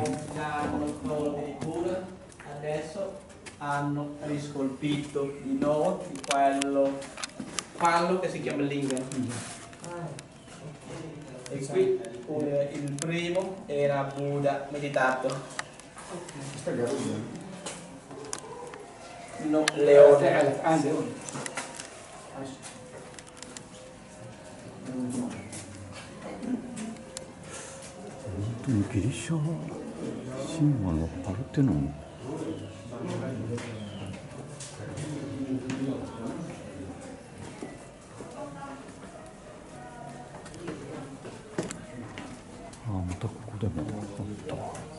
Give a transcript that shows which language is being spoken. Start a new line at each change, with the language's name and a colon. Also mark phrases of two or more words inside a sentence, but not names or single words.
Italian: hanno tolto i Buddha, adesso hanno riscolpito di nuovo di quello che si chiama Lingam. E qui il primo era Buddha meditato. No, leone.
Japanese: 本当にギリシャ神話のパルテノン。ああ、またここでもあったわ。